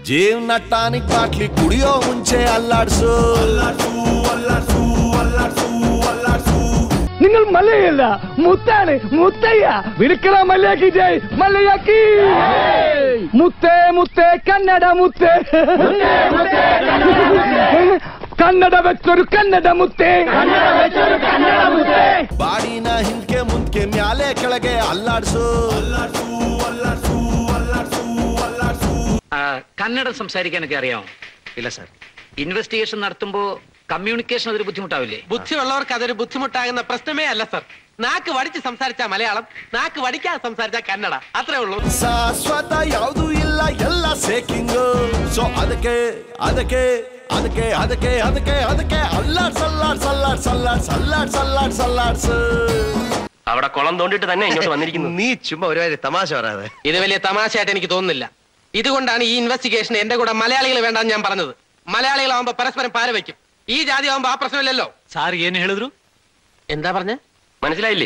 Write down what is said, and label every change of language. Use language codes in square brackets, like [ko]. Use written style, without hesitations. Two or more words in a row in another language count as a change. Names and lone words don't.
[ml] നിങ്ങൾ മല്ലയല്ല, മുത്താണ്, മുത്തയ്യ. വിളിക്കണ മല്ലയാക്കി ജയ്, മല്ലയാക്കി. മുത്തേ മുത്തേ കന്നഡ മുത്തേ, [kn] ಕನ್ನಡ ಬೆಚ್ಚರು ಕನ್ನಡ ಮುತ್ತೆ, ಬಾಡಿನ ಹಿಂದ್ಕೆ ಮುಂದ್ಕೆ ಮ್ಯಾಲೆ ಕೆಳಗೆ ಅಲ್ಲಾಡ್ಸು. [ml] കന്നഡ സംസാരിക്കാനൊക്കെ അറിയാമോ? ഇല്ല സാർ. ഇൻവെസ്റ്റിഗേഷൻ നടത്തുമ്പോ കമ്മ്യൂണിക്കേഷൻ അതൊരു ബുദ്ധിമുട്ടാവില്ലേ? ബുദ്ധിയുള്ളവർക്ക് അതൊരു ബുദ്ധിമുട്ടാകുന്ന പ്രശ്നമേ അല്ല സാർ. നാക്ക് വടിച്ച് സംസാരിച്ച മലയാളം, നാക്ക് വടിക്കാതെ സംസാരിച്ച കന്നഡ, അത്രേ ഉള്ളൂ. [kn] ಶಾಶ್ವತ ಯಾವುದು ಇಲ್ಲ, ಎಲ್ಲ ಸೇಕಿಂಗು. ಸೊ ಅದಕ್ಕೆ ಅದಕ್ಕೆ ಅದಕ್ಕೆ ಅದಕ್ಕೆ ಅದಕ್ಕೆ ಅದಕ್ಕೆ ಅಲ್ಲಾಡ್ ಸಲ್ಲಾಡ್ ಸಲ್ಲಾಡ್ ಸಲ್ಲಾಡ್ ಸಲ್ಲಾಡ್ ಸಲ್ಲಾಡ್ ಸಲ್ಲಾಡ್സ്. [ml] അവിടെ കുളം തോണ്ടിട്ട് തന്നെ ഇങ്ങോട്ട് വന്നിരിക്കുന്നു. നീ ചുമ്മാ ഒരുപാട് തമാശ പറയാതെ. ഇത് വലിയ തമാശയായിട്ട് എനിക്ക് തോന്നുന്നില്ല. ഇതുകൊണ്ടാണ് ഈ ഇൻവെസ്റ്റിഗേഷൻ എന്റെ കൂടെ മലയാളികൾ വേണ്ടെന്ന് ഞാൻ പറഞ്ഞത്. മലയാളികളാവുമ്പോ പരസ്പരം പാര വയ്ക്കും. ഈ ജാതി ആവുമ്പോ ആ പ്രശ്നമില്ലല്ലോ. [kn] ಸಾರ್ ಏನ್ ಹೇಳಿದ್ರು? [ml] എന്താ പറഞ്ഞ? മനസ്സിലായില്ലേ?